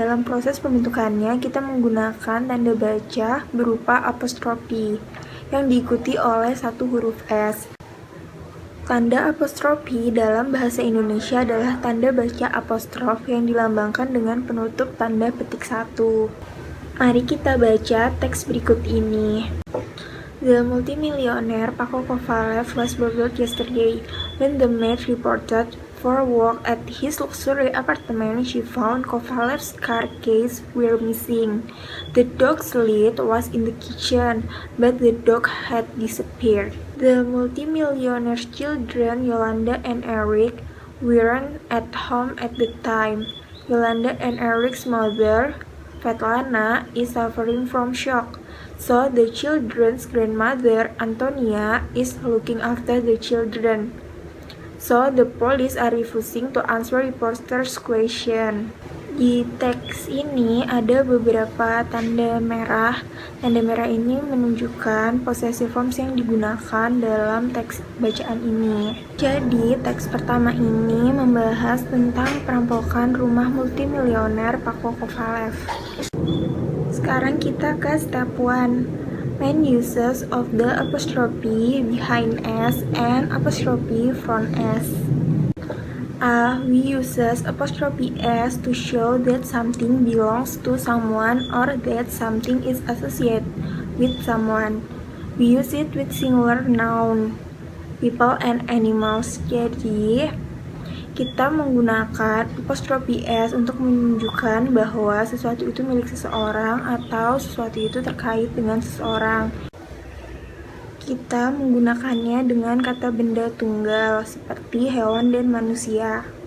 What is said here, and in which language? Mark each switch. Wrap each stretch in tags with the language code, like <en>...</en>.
<id>Dalam proses pembentukannya, kita menggunakan tanda baca berupa apostrofi yang diikuti oleh satu huruf S. Tanda apostrofi dalam bahasa Indonesia adalah tanda baca apostrof yang dilambangkan dengan penutup tanda petik 1. Mari kita baca teks berikut ini.</id> <en>The multimillionaire Paco Kovalev was burgled yesterday. When the maid reported for work at his luxury apartment, she found Kovalev's car keys were missing. The dog's lead was in the kitchen, but the dog had disappeared. The multimillionaire's children, Yolanda and Eric, weren't at home at the time. Yolanda and Eric's mother, Svetlana, is suffering from shock. So the children's grandmother, Antonia, is looking after the children. So the police are refusing to answer reporters' question.</en> <id>Di teks ini ada beberapa tanda merah. Tanda merah ini menunjukkan possessive forms yang digunakan dalam teks bacaan ini. Jadi teks pertama ini membahas tentang perampokan rumah multimilioner Paco Kovalev. Sekarang kita ke step 1.</id> <en>Main uses of the apostrophe behind S and apostrophe front S. A. We uses apostrophe S to show that something belongs to someone or that something is associated with someone. We use it with singular noun, people and animals.</en> <id>Jadi kita menggunakan apostrophe S untuk menunjukkan bahwa sesuatu itu milik seseorang atau sesuatu itu terkait dengan seseorang. Kita menggunakannya dengan kata benda tunggal seperti hewan dan manusia.</id>